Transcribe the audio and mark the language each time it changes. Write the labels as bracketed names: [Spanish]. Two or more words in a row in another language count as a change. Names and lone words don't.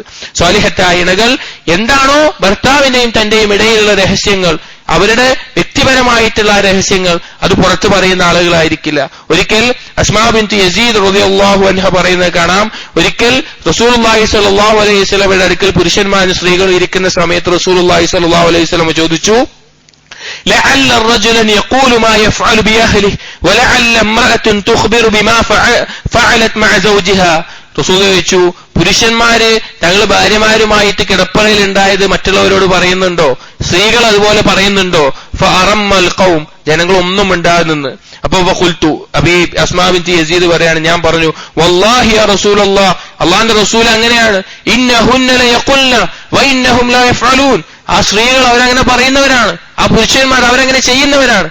[Malayalam] സ്വാലിഹത്തായ ഇണകൾ എന്താണോ ഭർത്താവിന്റെയും തന്റെയും ഇടയിലുള്ള രഹസ്യങ്ങൾ, അവരുടെ വ്യക്തിപരമായിട്ടുള്ള രഹസ്യങ്ങൾ അത് പുറത്തു പറയുന്ന ആളുകളായിരിക്കില്ല. ഒരിക്കൽ അസ്മാ ബിൻത് യസീദ് [Arabic] رضي الله عنها [Malayalam] പറയുന്നത് കാണാം. ഒരിക്കൽ [Arabic] رسول الله صلى الله عليه وسلم [Malayalam] അടുക്കൽ പുരുഷന്മാരും സ്ത്രീകളും ഇരിക്കുന്ന സമയത്ത് [Arabic] رسول الله صلى الله عليه وسلم [Malayalam] ചോദിച്ചു, [Arabic] لعل الرجل يقول ما يفعل بأهله ولعل امرأة تخبر بما فعلت مع زوجها. [Malayalam] റസൂൽ ചോദിച്ചു, പുരുഷന്മാര് തങ്ങൾ ഭാര്യമാരുമായിട്ട് കിടപ്പറയിൽ ഉണ്ടായത് മറ്റുള്ളവരോട് പറയുന്നുണ്ടോ? സ്ത്രീകൾ അതുപോലെ പറയുന്നുണ്ടോ? [Arabic] فأرم القوم, [Malayalam] ജനങ്ങൾ ഒന്നും മിണ്ടാതെ നിന്ന്. അപ്പൊ വഖുൽതു, അബി അസ്മാ ബിൻത് യസീദ് പറയാണ്, ഞാൻ പറഞ്ഞു, [Arabic] والله يا رسول الله, [Malayalam] അല്ലാഹുവിന്റെ റസൂൽ അങ്ങനെയാണ്, [Arabic] إنهن ليقلن وإنهم لا يفعلون, [Malayalam] ആ സ്ത്രീകൾ അവരങ്ങനെ പറയുന്നവരാണ്, ആ പുരുഷന്മാർ അവരങ്ങനെ ചെയ്യുന്നവരാണ്.